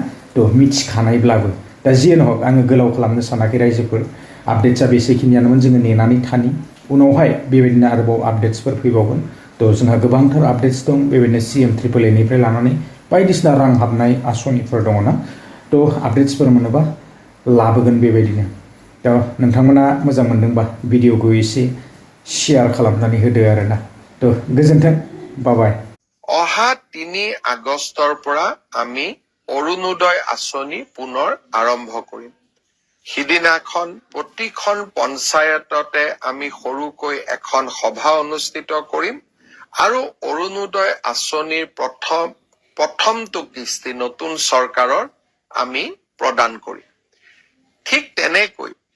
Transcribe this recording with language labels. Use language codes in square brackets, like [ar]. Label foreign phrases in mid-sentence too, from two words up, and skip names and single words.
[brx] थ' मिथिखानायब्लाबो दा जियानो हक आङो गोलाव खालामनो सानाखै रायजोफोर आपडेट्सआ बेसेखिनियानोमोन जोङो नेनानै थानि उनावहाय बेबायदिनो आरोबाव आपडेट्सफोर फैबावगोन थ' जोंहा गोबांथार आपडेट्स दं बेबायदिनो CM ट्रिपल एनिफ्राय लानानै बायदिसिना रां हाबनाय आसनिफोर दङ ना थ' आपडेट्सफोर मोनोबा लाबोगोन बेबायदिनो थ' नोंथांमोना मोजां मोनदोंबा भिडिअखौ एसे शेयार खालामनानै होदो आरोना थ' गोजोन्थों बाय [as] অহা 3 আগষ্টৰ পৰা আমি অৰুণোদয় আঁচনি পুনৰ আৰম্ভ কৰিম সিদিনাখন প্ৰতিখন পঞ্চায়ততে আমি সৰুকৈ এখন সভা অনুষ্ঠিত কৰিম আৰু অৰুণোদয় আঁচনিৰ প্ৰথমটো কিস্তি নতুন চৰকাৰৰ আমি প্ৰদান কৰিম ঠিক তেনেকৈ